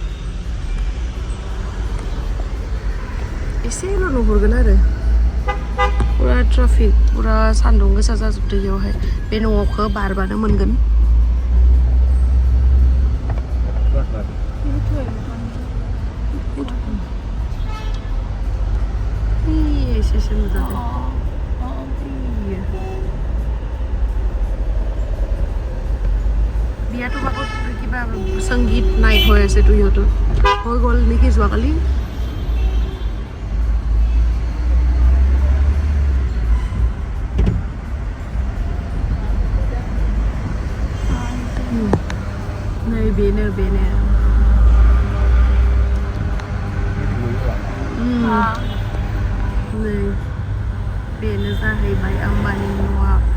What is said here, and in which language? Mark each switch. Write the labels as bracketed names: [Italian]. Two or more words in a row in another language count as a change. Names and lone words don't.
[Bodo] एसेल' नुहुरगोन आरो पुरा ट्राफिक पुरा सान्दुं गोसा जाजोबदों बेयावहाय बे न'खौ बारबानो मोनगोन एसे नुजादों [Assamese] বিয়াটো বাকত কিবা সংগীত নাইট হৈ আছে তো ইহঁতৰ হৈ গ'ল নেকি যোৱাকালি [Bodo] नै बेनो नै बेनो जाहैबाय आम्बानि न'आ